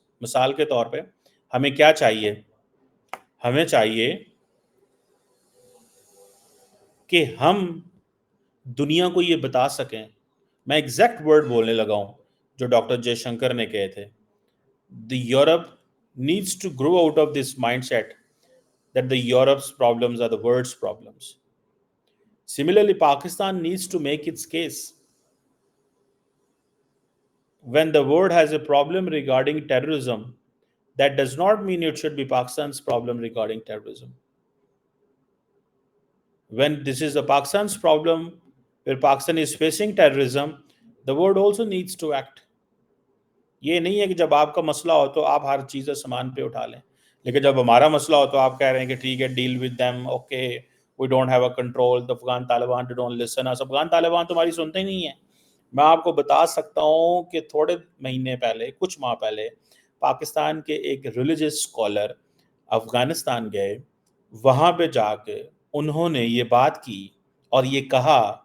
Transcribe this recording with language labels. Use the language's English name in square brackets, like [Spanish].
[Urdu] مثال کے طور پہ ہمیں کیا چاہیے, ہمیں چاہیے کہ ہم دنیا کو یہ بتا سکیں, میں ایگزیکٹ ورڈ بولنے لگا ہوں جو ڈاکٹر جے شنکر نے کہے تھے, [English] the Europe needs to grow out of this mindset that the Europe's problems are the world's problems. Similarly, Pakistan needs to make its case. When the world has a problem regarding terrorism, that does not mean it should be Pakistan's problem regarding terrorism. When this is the Pakistan's problem, where Pakistan is facing terrorism, the world also needs to act. [Urdu] یہ نہیں ہے کہ جب آپ کا مسئلہ ہو تو آپ ہر چیز سامان پہ اٹھا لیں، لیکن جب ہمارا مسئلہ ہو تو آپ کہہ رہے ہیں کہ ٹھیک ہے [English] deal with them, okay we don't have a control, the Afghan Taliban don't listen us, [Urdu] افغان طالبان تمہاری سنتے ہی نہیں ہیں. میں آپ کو بتا سکتا ہوں کہ تھوڑے مہینے پہلے، کچھ ماہ پہلے، پاکستان کے ایک ریلیجس اسکالر افغانستان گئے، وہاں پہ جا کے انہوں نے یہ بات کی اور یہ کہا،